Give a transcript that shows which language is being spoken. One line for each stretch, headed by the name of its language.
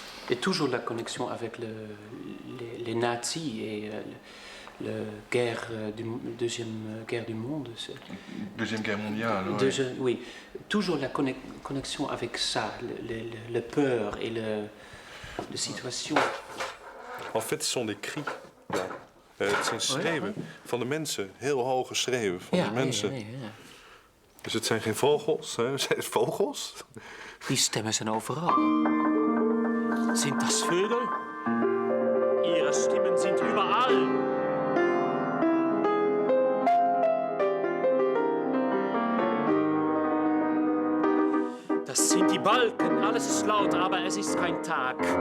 French: Et toujours la connexion avec les nazis et la Deuxième Guerre du Monde. Deuxième Guerre mondiale, oui. Oui, toujours la connexion avec ça, le peur et la situation. En fait, ce sont des cris. Ja.
Dutch: Het zijn schreeuwen van de mensen, heel hoge schreeuwen van de mensen. Ja. Dus het zijn geen vogels, hè? Zijn het vogels? Die stemmen zijn overal.
German: Sind das Vögel? Ihre Stimmen sind überall. Das sind die Balken, alles ist laut, aber es ist kein Tag.